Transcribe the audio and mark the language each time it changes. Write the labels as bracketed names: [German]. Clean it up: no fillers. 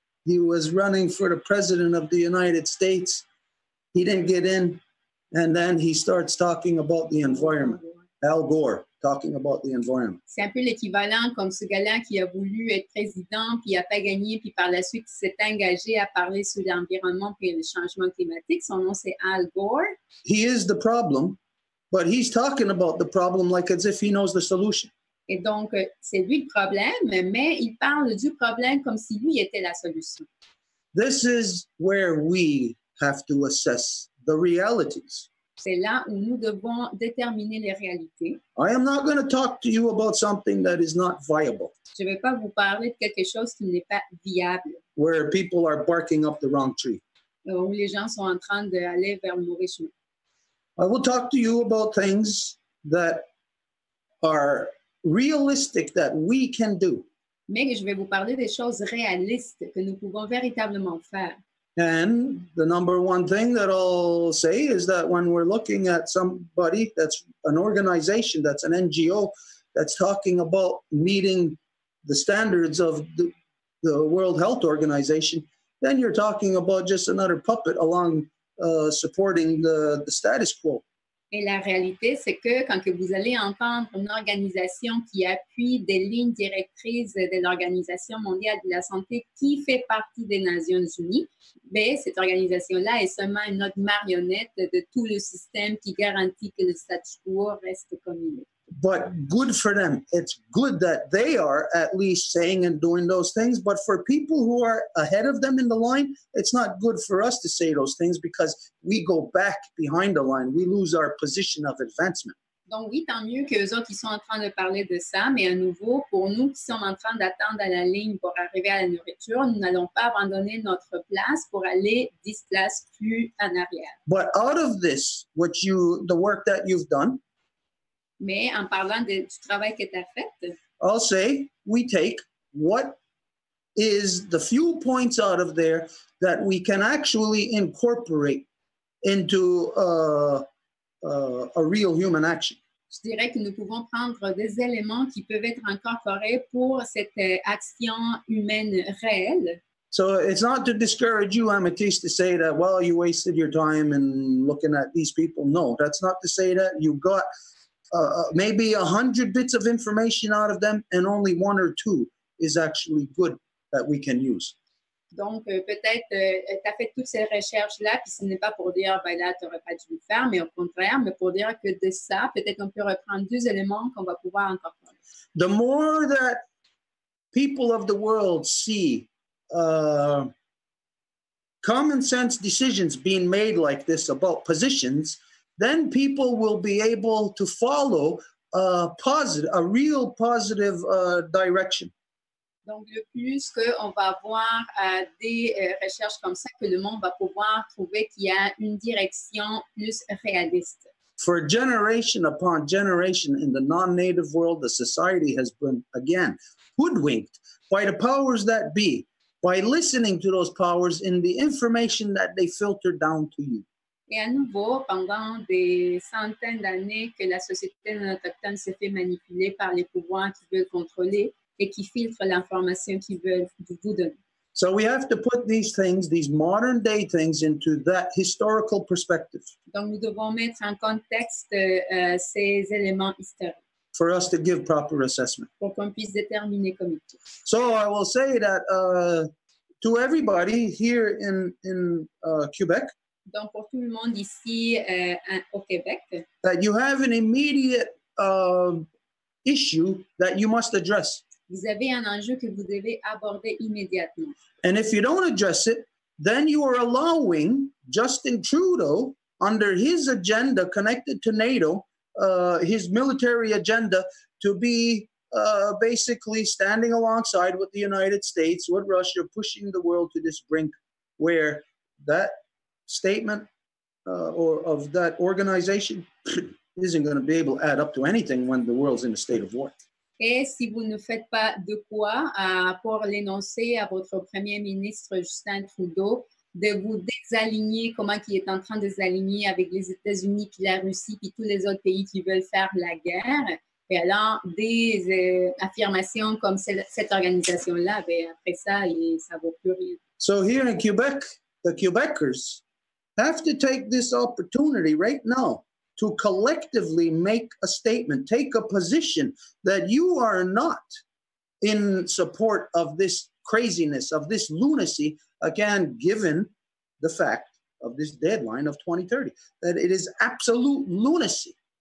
[English] He was running for the president of the United States. He didn't get in. And then he starts talking about the environment. Al Gore, talking about the environment. [French] C'est un peu l'équivalent comme ce gars-là qui a voulu être président, puis il n'a pas gagné, puis par la suite, il s'est engagé à parler sur l'environnement puis le changement climatique. Son nom, c'est Al Gore. [English] He is the problem, but he's talking about the problem like as if he knows the solution. [French] Et donc, c'est lui le problème, mais il parle du problème comme si lui était la solution. [English] This is where we have to assess the realities. [French] C'est là où nous devons déterminer les réalités. [English] I am not going to talk to you about something that is not viable, [French] Je ne vais pas vous parler de quelque chose qui n'est pas viable, [English] where people are barking up the wrong tree. [French] où les gens sont en train d'aller vers le mauvais chemin. [English] I will talk to you about things that are realistic that we can do. [French] Mais je vais vous parler des choses réalistes que nous pouvons véritablement faire. [English] And the number one thing that I'll say is that when we're looking at somebody that's an organization, that's an NGO, that's talking about meeting the standards of the World Health Organization, then you're talking about just another puppet along supporting the status quo. [French] Et la réalité, c'est que quand que vous allez entendre une organisation qui appuie des lignes directrices de l'Organisation mondiale de la santé qui fait partie des Nations unies, bien, cette organisation-là est seulement une autre marionnette de tout le système qui garantit que le statu quo reste comme il est. [English] But good for them. It's good that they are at least saying and doing those things. But for people who are ahead of them in the line, it's not good for us to say those things because we go back behind the line. We lose our position of advancement. [French] Donc oui, tant mieux qu'eux autres, ils sont en train de parler de ça, mais à nouveau, pour nous qui sommes en train d'attendre à la ligne pour arriver à la nourriture, nous n'allons pas abandonner notre place pour aller 10 places plus en arrière. [English] But out of this, the work that you've done, [French] mais en parlant du travail que tu as fait, [English] I'll say we take what is the few points out of there that we can actually incorporate into a real human action. [French] Je dirais que nous pouvons prendre des éléments qui peuvent être incorporés pour cette action humaine réelle. [English] So it's not to discourage you, Amethyst, to say that, well, you wasted your time in looking at these people. No, that's not to say that. You got maybe 100 bits of information out of them, and only 1 or 2 is actually good that we can use. [French] Donc, peut-être, tu as fait toutes ces recherches-là, puis ce n'est pas pour dire, ben là, tu n'aurais pas dû le faire, mais au contraire, mais pour dire que de ça, peut-être on peut reprendre 2 éléments qu'on va pouvoir incorporer. [English] The more that people of the world see common sense decisions being made like this about positions, then people will be able to follow a real positive direction. [French] Donc, le plus qu'on va avoir des recherches comme ça, que le monde va pouvoir trouver qu'il y a une direction plus réaliste. [English] For generation upon generation in the non-native world, the society has been, again, hoodwinked by the powers that be, by listening to those powers in the information that they filter down to you. [French] Et à nouveau, pendant des centaines d'années que la société non autochtone se fait manipuler par les pouvoirs qui veulent contrôler et qui filtrent l'information qu'ils veulent vous donner. [English] So we have to put these things, these modern day things, into that historical perspective. [French] Donc, nous devons mettre en contexte ces éléments historiques. [English] For us to give proper assessment. [French] Pour qu'on puisse déterminer comme il faut. [English] So I will say that to everybody here in Quebec, [French] donc pour tout le monde ici au Québec, [English] that you have an immediate issue that you must address. [French] Vous avez un enjeu que vous devez aborder immédiatement. [English] And if you don't address it, then you are allowing Justin Trudeau, under his agenda connected to NATO, his military agenda, to be basically standing alongside with the United States, with Russia, pushing the world to this brink where that statement or of that organization isn't going to be able to add up to anything when the world's in a state of war. [French] Et si vous ne faites pas de quoi pour l'énoncer à votre Premier ministre Justin Trudeau, de vous désaligner, comment il est en train de s'aligner avec les États-Unis, puis la Russie, puis tous les autres pays qui veulent faire la guerre. Et alors, des affirmations comme cette organisation-là, ben, après ça, ça ne vaut plus rien. [English] So here in Quebec, the Quebecers have to take this opportunity right now to collectively make a statement, take a position that you are not in support of this craziness, of this lunacy, again, given the fact of this deadline of 2030, that it is absolute lunacy